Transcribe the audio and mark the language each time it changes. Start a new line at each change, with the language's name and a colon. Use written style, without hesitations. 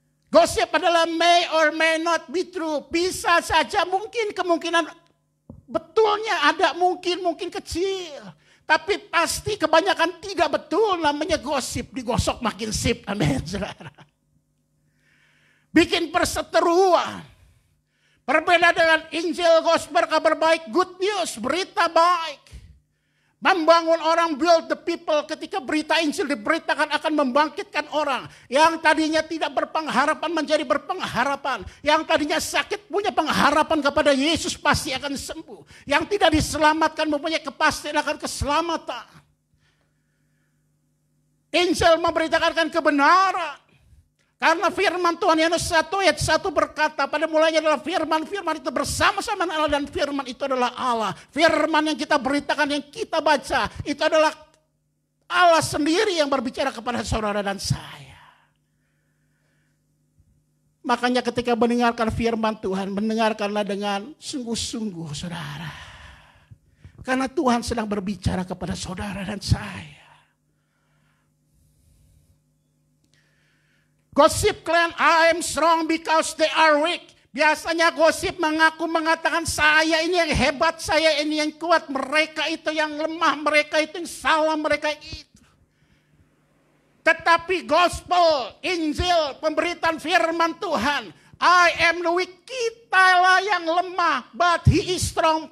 Indonesian: Gosip adalah
English: may or may not be true.
Indonesian: Bisa saja, mungkin kemungkinan betulnya ada, mungkin kecil. Tapi pasti kebanyakan tidak betul, namanya gosip. Digosok makin sip, amin, saudara. Bikin perseteruan. Berbeda dengan Injil, gospel, kabar baik,
English: good news,
Indonesian: berita baik. Membangun orang,
English: build the people.
Indonesian: Ketika berita Injil diberitakan akan membangkitkan orang. Yang tadinya tidak berpengharapan menjadi berpengharapan. Yang tadinya sakit punya pengharapan kepada Yesus pasti akan sembuh. Yang tidak diselamatkan mempunyai kepastian akan keselamatan. Injil memberitakan kebenaran. Karena firman Tuhan Yohanes 1 ayat 1 berkata, pada mulanya adalah firman, firman itu bersama-sama Allah dan firman itu adalah Allah. Firman yang kita beritakan, yang kita baca, itu adalah Allah sendiri yang berbicara kepada saudara dan saya. Makanya ketika mendengarkan firman Tuhan, mendengarkanlah dengan sungguh-sungguh saudara. Karena Tuhan sedang berbicara kepada saudara dan saya.
English: Gosip claim I am strong because they are weak.
Indonesian: Biasanya gosip mengatakan saya ini yang hebat, saya ini yang kuat, mereka itu yang lemah, mereka itu yang salah, mereka itu. Tetapi gospel, Injil, pemberitaan firman Tuhan,
English: I am the weak,
Indonesian: kitalah yang lemah,
English: but he is strong.